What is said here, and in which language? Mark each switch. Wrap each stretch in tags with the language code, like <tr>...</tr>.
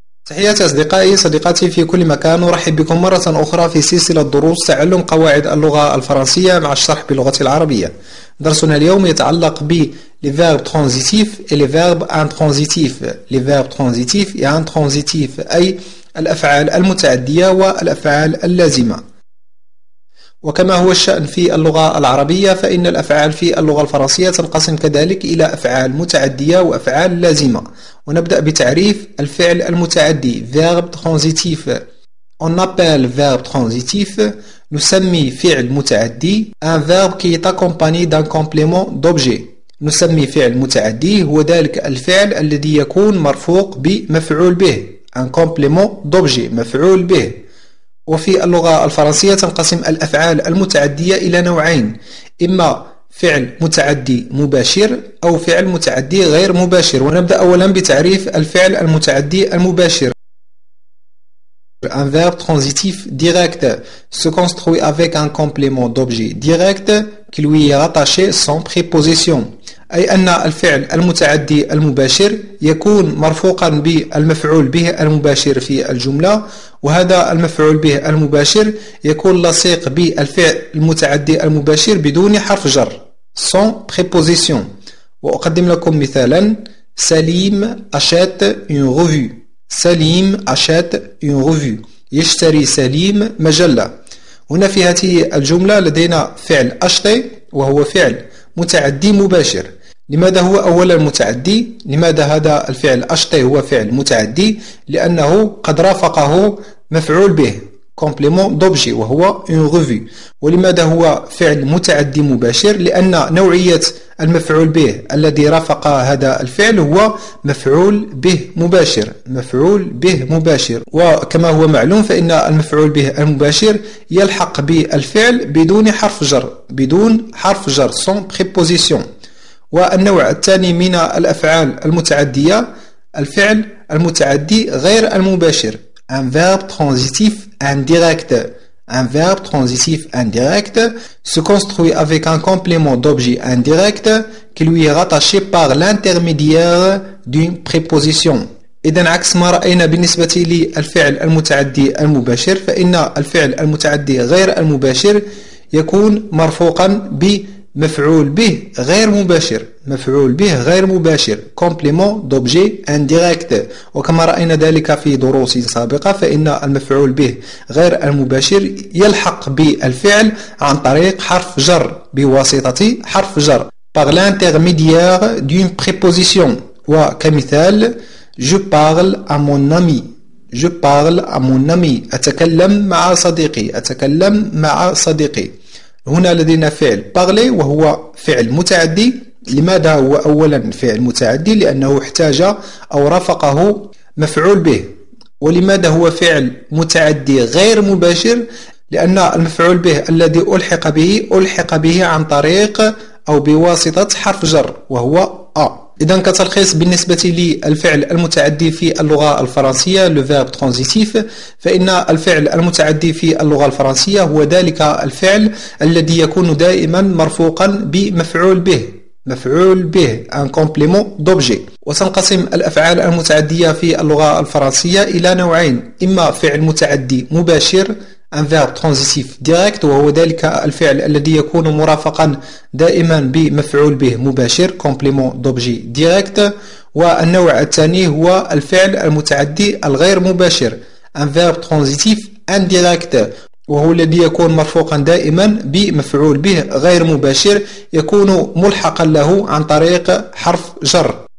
<ar>تحياتي أصدقائي صديقاتي في كل مكان، أرحب بكم مرة أخرى في سلسلة دروس تعلم قواعد اللغة الفرنسية مع الشرح باللغة العربية. درسنا اليوم يتعلق ب</ar> <fr>les verbes transitifs et les verbes intransitifs. Les verbes transitifs et intransitifs</fr> <ar>أي الأفعال المتعدية والأفعال اللازمة. وكما هو الشأن في اللغة العربية فإن الأفعال في اللغة الفرنسية تنقسم كذلك إلى أفعال متعدية وأفعال لازمة. ونبدأ بتعريف الفعل المتعدي verbe transitif.</ar> <fr>On appelle verbe transitif</fr> <ar>نسمي فعل متعدي</ar> <fr>un verbe qui est accompagné d'un complément d'objet.</fr> <ar>نسمي فعل متعدي هو ذلك الفعل الذي يكون مرفوق بمفعول به un complément d'objet مفعول به. وفي اللغة الفرنسية تنقسم الأفعال المتعدية إلى نوعين، إما فعل متعدي مباشر أو فعل متعدي غير مباشر. ونبدأ أولا بتعريف الفعل المتعدي المباشر.</ar> <fr>Un verbe transitif direct se construit avec un complément d'objet direct qui lui est rattaché sans préposition.</fr> <ar>أي أن الفعل المتعدي المباشر يكون مرفوقا بالمفعول به المباشر في الجملة، وهذا المفعول به المباشر يكون لصيق بالفعل المتعدي المباشر بدون حرف جر</ar> <fr>sans préposition.</fr> <ar>وأقدم لكم مثالا: سليم</ar> <fr>achète une revue. سليم achète une revue.</fr> <ar>يشتري سليم مجلة. هنا في هذه الجملة لدينا فعل acheter وهو فعل متعدي مباشر. لماذا هو أولا متعدي؟ لماذا هذا الفعل acheter هو فعل متعدي؟ لأنه قد رافقه مفعول به complément d'objet وهو une revue. ولماذا هو فعل متعدي مباشر؟ لأن نوعية المفعول به الذي رافق هذا الفعل هو مفعول به مباشر. مفعول به مباشر، وكما هو معلوم فإن المفعول به المباشر يلحق بالفعل بدون حرف جر، بدون حرف جر</ar> <fr>sans préposition.</fr> <ar>والنوع الثاني من الأفعال المتعدية الفعل المتعدي غير المباشر un verbe transitif indirect.</ar> <fr>Un verbe transitif indirect se construit avec un complément d'objet indirect qui lui est rattaché par l'intermédiaire d'une préposition.</fr> <ar>إذن عكس ما رأينا بالنسبة للفعل المتعدي المباشر، فإن الفعل المتعدي غير المباشر يكون مرفوقا بمفعول به غير مباشر. مفعول به غير مباشر complément d'objet indirect. وكما رأينا ذلك في دروس سابقة فإن المفعول به غير المباشر يلحق بالفعل عن طريق حرف جر، بواسطة حرف جر</ar> <fr>par l'intermédiaire d'une préposition.</fr> <ar>وكمثال</ar> <fr>je parle à mon ami. Je parle à mon ami.</fr> <ar>أتكلم مع صديقي. أتكلم مع صديقي. هنا لدينا فعل parler وهو فعل متعدي. لماذا هو أولا فعل متعدي؟ لأنه احتاج أو رافقه مفعول به. ولماذا هو فعل متعدي غير مباشر؟ لأن المفعول به الذي ألحق به عن طريق أو بواسطة حرف جر وهو أ. إذن كتلخيص بالنسبة للفعل المتعدي في اللغة الفرنسية le verbe transitif، فإن الفعل المتعدي في اللغة الفرنسية هو ذلك الفعل الذي يكون دائما مرفوقا بمفعول به. مفعول به un complément d'objet. وتنقسم الأفعال المتعدية في اللغة الفرنسية إلى نوعين، إما فعل متعدي مباشر un verbe transitif direct وهو ذلك الفعل الذي يكون مرافقا دائما بمفعول به مباشر complément d'objet direct. والنوع الثاني هو الفعل المتعدي الغير مباشر un verbe transitif indirect وهو الذي يكون مرفوقا دائما بمفعول به غير مباشر يكون ملحقا له عن طريق حرف جر.</ar>